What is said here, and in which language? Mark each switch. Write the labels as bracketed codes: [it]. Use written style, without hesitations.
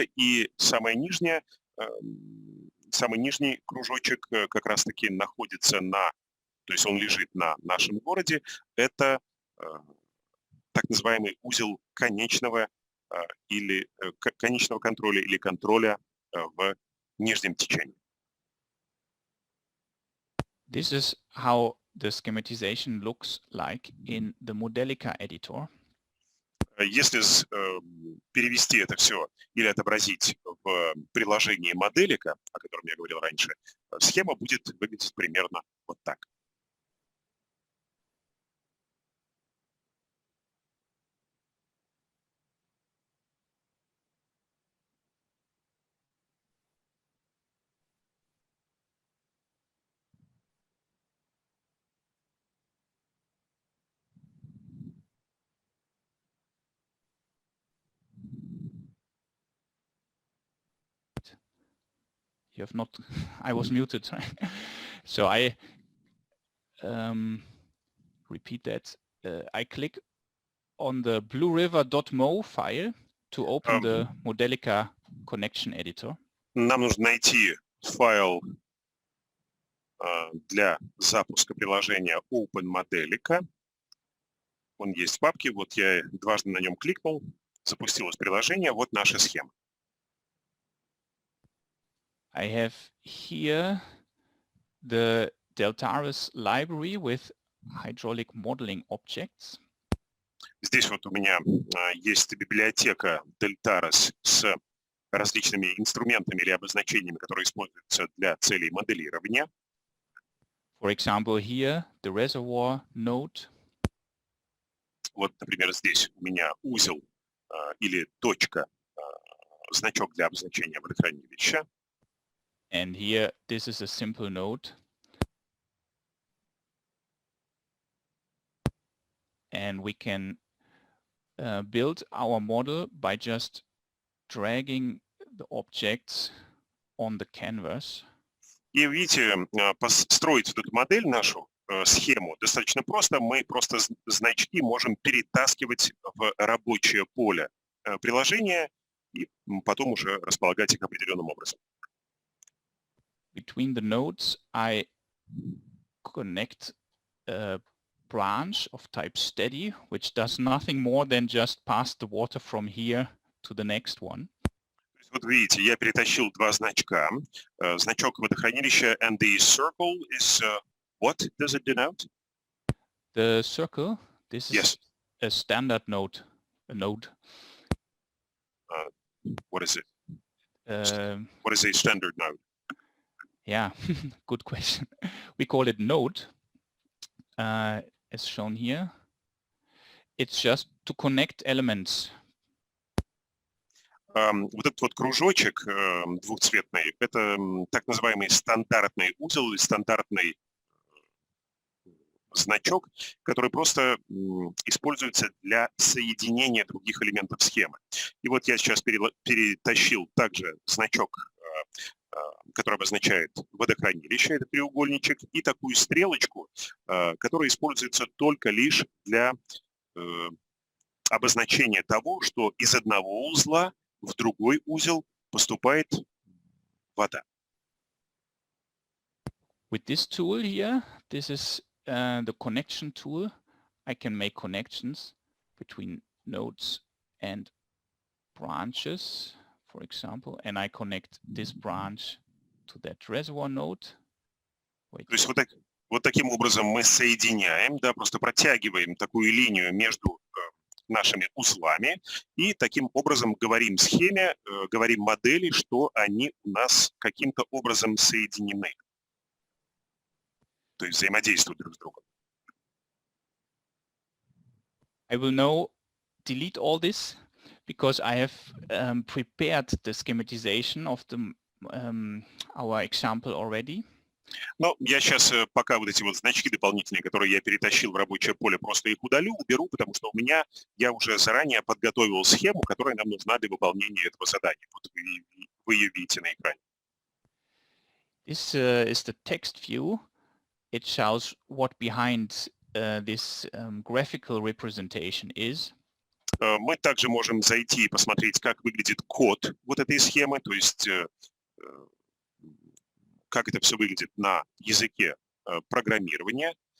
[ru] И самый нижний кружочек как раз-таки находится то есть он лежит на нашем городе. Это так называемый узел конечного контроля или контроля в нижнем течении. [en] This is how the schematization looks like in the Modelica editor. [ru] Если перевести это все или отобразить в приложении Modelica, о котором я говорил раньше, схема будет выглядеть примерно вот так. [en] You have not, I was muted. So I repeat that. I click on the blueriver.mo file to open the Modelica connection editor. [ru] Нам нужно найти файл для запуска приложения Open Modelica. Он есть в папке. Вот я дважды на нем кликнул. Запустилось приложение. Вот наша схема. [en] I have here the Deltaris library with hydraulic modeling objects. [ru] Здесь вот у меня есть библиотека Deltaris с различными инструментами или обозначениями, которые используются для целей моделирования. [en] For example, here the reservoir node. [ru] Вот, например, здесь у меня узел или точка, значок для обозначения водохранилища. [en] And here, this is a simple node. And we can build our model by just dragging the objects on the canvas. [ru] И видите, построить эту модель, нашу схему, достаточно просто. Мы просто значки можем перетаскивать в рабочее поле приложения и потом уже располагать их определенным образом. [en] Between the nodes, I connect branch of type steady, which does nothing more than just pass the water from here to the next one. [ru] Вот видите, я перетащил два значка. Значок водохранилища [en] and the circle is, what does it denote? The circle, this Yes. is a standard node, a node. What is it? Um, What is a standard node? Yeah, good question. We call it node, as shown here. It's just to connect elements. [ru] Вот этот вот кружочек двухцветный, это так называемый стандартный узел или стандартный значок, который просто используется для соединения других элементов схемы. И вот я сейчас перетащил также значок, который обозначает водохранилище, это треугольничек, и такую стрелочку, которая используется только лишь для обозначения того, что из одного узла в другой узел поступает вода. [en] With this tool here, this is the connection tool. I can make connections between nodes and branches, for example, and I connect this branch to that reservoir node. Wait. [ru] То есть вот таким образом мы соединяем, да, просто протягиваем такую линию между нашими узлами и таким образом говорим схеме, говорим модели, что они у нас каким-то образом соединены. То есть взаимодействуют друг с другом. [en] I will now delete all this because I have prepared the schematization of the, our example already. [ru] Но я сейчас пока вот эти вот значки дополнительные, которые я перетащил в рабочее поле, просто их удалю, уберу, потому что я уже заранее подготовил схему, которая нам нужна для выполнения этого задания. Вот вы ее видите на экране. [en] This is the text view. It shows what behind this graphical representation is. [ru] Мы также можем зайти и посмотреть, как выглядит код вот этой схемы, то есть как это все выглядит на языке программирования.